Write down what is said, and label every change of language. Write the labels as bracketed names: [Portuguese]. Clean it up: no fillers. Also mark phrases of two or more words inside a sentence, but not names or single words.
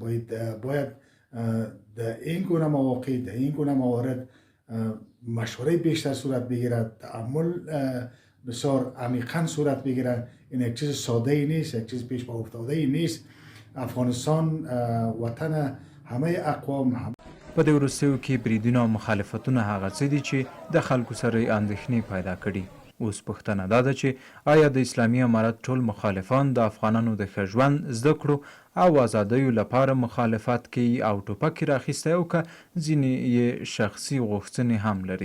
[Persian] باید در این گونه مواقع، در این گونه موارد مشوره بیشتر صورت بگیرد، تعامل بسیار عمیقا صورت بگیرد. این یک چیز ساده ای نیست، یک چیز پیش پا افتاده ای نیست. افغانستان وطن همه اقوام. [Pashto] په دې وروستیو کې بریدونه او مخالفتونه هغه څه دي چې د خلکو سره اندېښنې پیدا کړي. اوس پوښتنه دا ده چې آیا د اسلامي امارت ټول مخالفان د افغانانو د ښه ژوند، زده کړو او ازادیو لپاره مخالفت کوي او ټوپک راخیستی او که ځینې یې شخصي غوښتنې هم لري؟